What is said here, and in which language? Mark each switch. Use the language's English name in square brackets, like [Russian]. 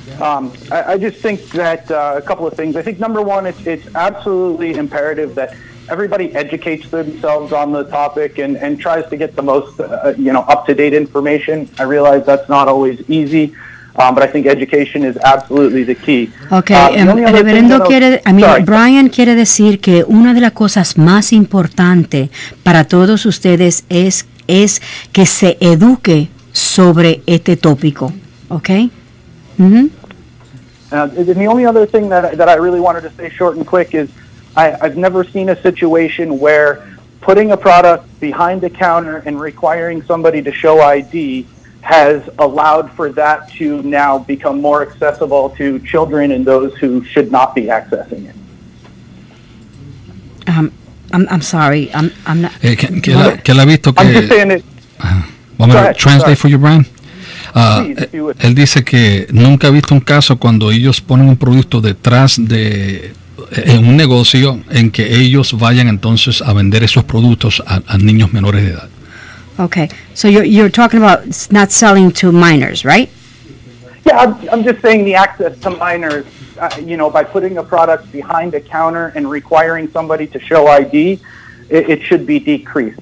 [English] I just think that a couple of things. I think number one, it's absolutely imperative that everybody educates themselves on the topic and tries to get the most up-to-date information. I realize that's not always easy. But I think education is absolutely the key. [Spanish] Okay, Reverendo Brian quiere decir que una de las cosas más importantes para todos ustedes es es que se eduque sobre este tópico, ¿ok? Mm-hmm. [English] And the only other thing that I really wanted to say short and quick is I've never seen a situation where putting a product behind the counter and requiring somebody to show ID has allowed for that to now become more accessible to children and those who should not be accessing it. I'm sorry. I'm not. [Spanish] Que él ha visto que. [English] I'm just saying it. Want me to translate for you, Brian? Please, if you would. [Spanish] Él dice que nunca ha visto un caso cuando ellos ponen un producto detrás de en un negocio en que ellos vayan entonces a vender esos productos a niños menores de edad. [English] Okay, so you're talking about not selling to minors, right? Yeah, I'm just saying the access to minors, by putting a product behind a counter and requiring somebody to show ID, it should be decreased.